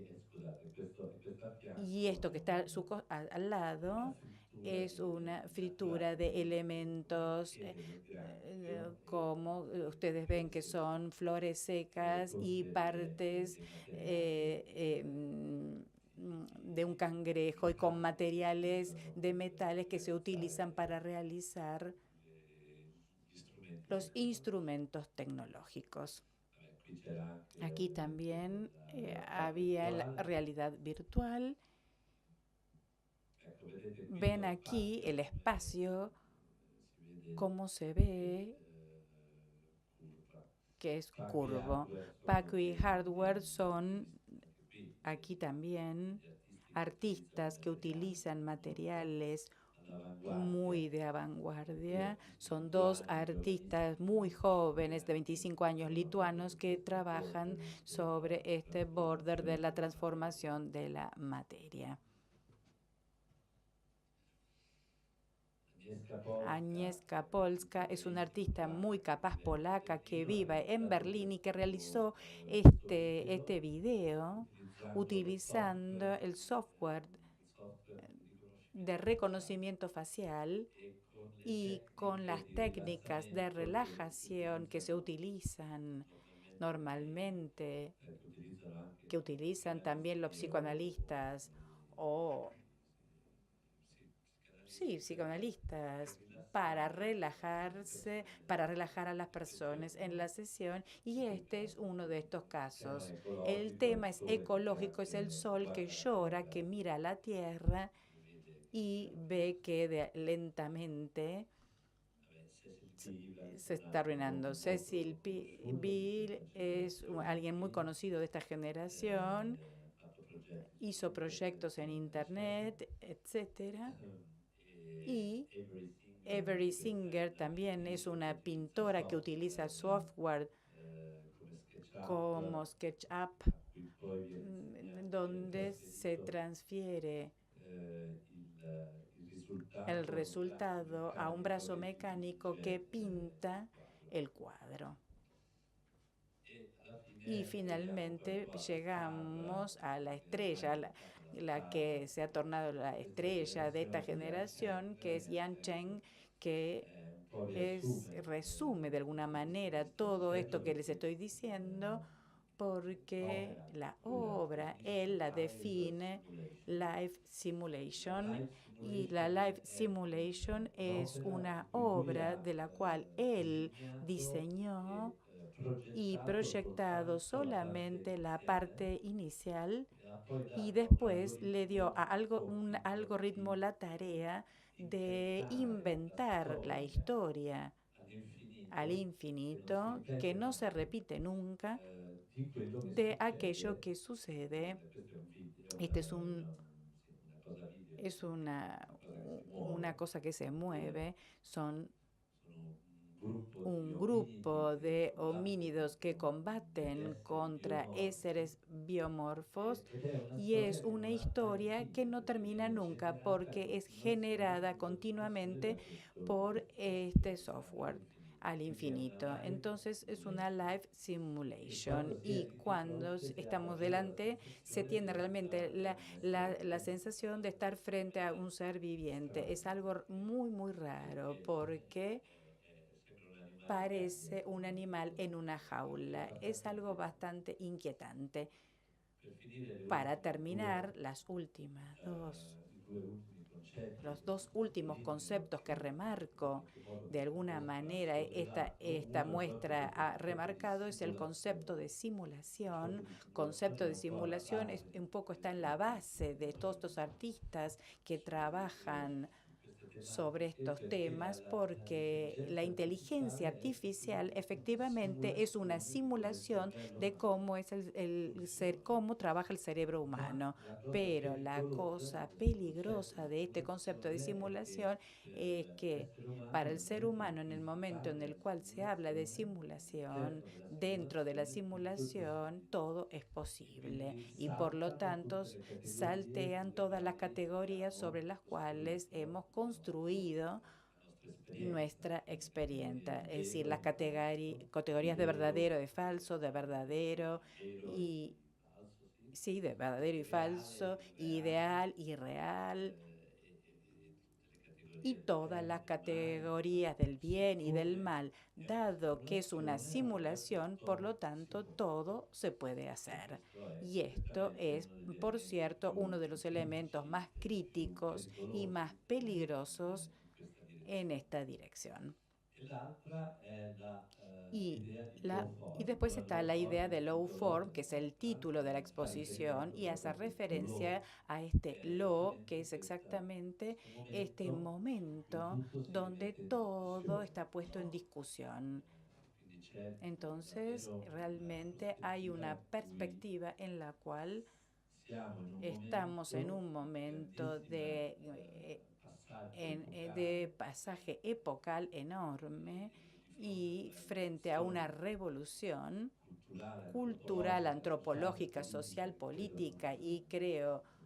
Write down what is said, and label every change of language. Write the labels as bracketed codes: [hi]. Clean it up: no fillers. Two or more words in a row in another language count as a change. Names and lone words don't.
[es] Y esto que está al lado es una fritura de elementos como ustedes ven, que son flores secas y partes de un cangrejo, y con materiales de metales que se utilizan para realizar los instrumentos tecnológicos. Aquí también había la [it] virtuale. [es] realidad virtual. Ven [it] Ecco, vedete [es] aquí [it] qui [es] el [it] lo spazio, [es] espacio, [it] si vede [es] cómo se [it] che [es] ve [it] curva. [es] que es [it] Pacchi e [es] curvo. [it] hardware sono [es] Paco y [it] degli [es] hardware son [it] artisti, anche qui, [es] aquí también [it] degli artisti che utilizzano [es] artistas que [it] materiali [es] utilizan [it] molto [es] materiales [it] all'avanguardia, [es] muy de [it] due [es] vanguardia. [it] artisti [es] Son dos [it] lituani [es] artistas [it] giovanissimi [es] muy [it] che [es] jóvenes de [it] hanno [es] 25 años [it] lavorato proprio [es] lituanos [it] su [es] que [it] questo [es] trabajan [it] border [es] sobre [it] della [es] este border de [it] trasformazione [es] la [it] della materia. [es] transformación de la materia. [it] Agnieszka Polska, [es] Agnieszka Polska es una [it] un'artista [es] artista muy [it] polacca che [es] capaz [it] vive a [es] polaca que [it] Berlino, ha [es] vive en [it] realizzato [es] Berlín y que [it] questo [es] realizó [it] suo [es] este [it] video [es] video [it] utilizzando lo [es] utilizando [it] software, [es] el software [it] il software di [es] de [it] riconoscimento facciale [es] reconocimiento facial [it] e con le [es] y con [it] tecniche [es] las [it] di [es] técnicas de [it] rilassamento [es] relajación que se utilizan [it] normalmente, [es] normalmente, [it] che utilizzano anche [es] que [it] gli [es] utilizan también los [it] psicanalisti [es] psicoanalistas o, sí, [it] per [es] psicoanalistas para [it] rilassare le [es] relajarse, [it] persone [es] para [it] nella [es] relajar a las personas en [it] sessione. [es] la sesión y [it] Questo è il [es] este es [it] tema. [es] uno de estos [it] Il tema [es] casos. El [it] ecologico è il [es] tema es [it] sole [es] ecológico, es el [it] che [es] sol que [it] guarda la [es] llora, [it] Terra [es] que mira a la tierra [it] e vede che [es] y [it] piano [es] ve [it] piano [es] que lentamente [it] Cecil Beale, [es] se [it] un [es] está [it] altro [es] arruinando. [it] nome [es] Cecil [it] molto conosciuto di [es] Bill [it] questa [es] es [it] generazione [es] alguien muy [it] che [es] conocido de esta generación, [it] ha fatto progetti su [es] hizo [it] internet, [es] proyectos en [it] eccetera. [es] internet, etcétera. [it] E [es] Y [it] Avery Singer, [es] Avery [it] che è [es] Singer también es [it] un'attrice che [es] una [it] utilizza [es] pintora que utiliza [it] software [es] software [it] come SketchUp, [es] como SketchUp, [it] a cui poi viene [es] donde se [it] trasferito [es] transfiere [it] il [es] el [it] risultato a un braccio [es] resultado a un [it] meccanico [es] brazo [it] che [es] mecánico que [it] dipinge il [es] pinta [it] quadro. [es] el cuadro. [it] E alla [es] Y [it] fine arriviamo poi un [es] finalmente [it] po' alla star [es] llegamos a la [it] che ormai è [es] estrella, [it] diventata la [es] la [it] star [es] que se ha tornado la [it] questa [es] estrella de esta [it] generazione che è Liang [es] generación, [it] Cheng. [es] que es [it] Liang [es] Yan [it] Cheng [es] Cheng, que [it] un po' riassume [es] resume de alguna manera [it] questo [es] todo [it] aspetto [es] esto que les [it] perché [es] estoy diciendo, porque [it] l'opera [es] la [it] lui la [es] obra [it] definisce [es] él la [it] live [es] define [it] simulation. [es] live [it] La [es] simulation, [it] live [es] y la [it] simulation [es] live [it] è [es] simulation es [it] un'opera [es] una [it] in cui lui [es] obra [it] ha [es] de la cual él [it] disegnato [es] diseñó [it] e [es] y [it] progettato [es] proyectado [it] soltanto la parte [es] solamente la [it] iniziale [es] parte inicial [it] e ha poi [es] y [it] dato a un [es] después le dio a [it] algoritmo il [es] un [it] compito [es] algoritmo [it] di [es] la tarea de [it] incrementare la [es] inventar la [it] storia [es] historia al [it] all'infinito, che non si [es] infinito, que [it] ripete [es] no se [it] mai, [es] repite nunca, [it] di quello che [es] de aquello [it] succede [es] que sucede. [it] questo è un video, [es] Este [it] sì, una cosa video, [es] es [it] una cosa che si [es] una [it] muove, [es] cosa que se [it] due, [es] mueve, son [it] sono un gruppo di [es] un [it] ominidi [es] grupo [it] che [es] de [it] combattono [es] homínidos que [it] con degli [es] combaten [it] esseri [es] contra [it] biomorfi [es] seres biomorfos [it] ed è una [es] y es [it] storia che [es] una [it] non ha mai [es] historia que [it] fine [es] no [it] perché [es] termina [it] viene [es] nunca [it] generata a [es] porque es generada [it] continuazione [es] continuamente [it] da questo [es] por este [it] software [es] software [it] all'infinito. [es] al [it] Quindi è [es] infinito. [it] una live [es] Entonces es una [it] simulation. [es] live [it] E [es] simulation [it] quando si [es] y [it] è di [es] cuando [it] fronte si ha [es] estamos [it] davvero la [es] delante se [it] sensazione [es] tiene [it] di [es] realmente [it] entrare in un essere [es] la [it] vivente, [es] sensación de estar frente a un ser viviente. Es algo [it] straordinario, [es] muy, muy raro [it] perché [es] porque [it] è sempre un animale che ha [es] parece [it] dentro [es] un animal en una [it] qualche [es] jaula. [it] cosa [es] Es [it] abbastanza [es] algo [it] inquietante. [es] bastante inquietante. [it] Per finire [es] Para terminar, las últimas [it] i due ultimi concetti [es] los [it] che [es] dos últimos [it] sottolineano [es] conceptos que [it] in [es] remarco [it] qualche modo [es] de [it] questo [es] alguna manera, [it] contrasto dell'atto, [es] esta [it] uno è proprio [es] muestra [it] questo [es] ha [it] concetto di [es] remarcado, es el concepto de [it] simulazione. [es] simulación. [it] Il concepto [es] Concepto [it] di simulazione è [es] de [it] un po' alla [es] simulación [it] base [es] un [it] di [es] poco [it] tutti [es] está en [it] questi [es] la [it] artisti [es] base de todos estos artistas que trabajan [it] su queste [es] sobre [it] tematiche, [es] estos [it] perché [es] temas porque la [it] l'intelligenza [es] inteligencia [it] artificiale è [es] artificial [it] una [es] efectivamente es una [it] simulazione di come è il [es] simulación [it] cervello [es] de [it] umano [es] cómo es [it] funziona. [es] cómo trabaja el cerebro [it] Ma [es] humano. [it] la cosa [es] Pero la [it] pericolosa di [es] cosa [it] questo concetto [es] peligrosa [it] di [es] de este concepto de [it] simulazione è che [es] simulación es [it] per [es] que [it] l'essere umano [es] para el [it] nel [es] ser [it] momento in [es] humano, en el [it] cui si [es] momento en [it] parla [es] el [it] di [es] cual se habla de [it] simulazione, [es] simulación, [it] all'interno della [es] dentro de la [it] simulazione tutto è [es] simulación [it] possibile [es] todo es [it] e [es] posible [it] quindi [es] y por lo [it] saltano [es] tanto [it] tutte le categorie [es] saltean [it] sulle [es] todas las [it] quali [es] categorías sobre [it] abbiamo [es] las cuales [it] costruito [es] hemos construido [it] la nostra esperienza, [es] nuestra [it] le categorie [es] experiencia, [it] di [es] es decir, [it] vero, [es] las [it] di falso, di [es] categorías [it] vero, [es] de verdadero y [it] di falso, sì, [es] sí, de verdadero y [it] ideale, [es] falso, [it] irreale, [es] ideal y real, [it] tutte le [es] y [it] categorie del [es] todas las [it] bene, del male, [es] categorías del bien y del [it] siccome [es] mal. [it] è una [es] Dado que es una [it] simulazione, allora [es] simulación, por lo [it] tutto si [es] tanto, [it] può fare. [es] todo se puede [it] E [es] hacer. [it] questo è [es] Y esto [it] certamente [es] es, [it] uno degli [es] por [it] elementi [es] cierto, uno de [it] più [es] los elementos [it] critici [es] más [it] e più [es] críticos y más [it] pericolosi [es] peligrosos [it] in questa [es] en [it] direzione. [es] esta dirección. [it] E l'altra è la [es] Y, y después está la idea de [en] law form, [es] que es el título de la exposición, y hace referencia a este law, que es exactamente este momento donde todo está puesto en discusión. Entonces, realmente hay una perspectiva en la cual estamos en un momento de pasaje epocal enorme y frente a una revolución cultural, antropológica, social, política, y creo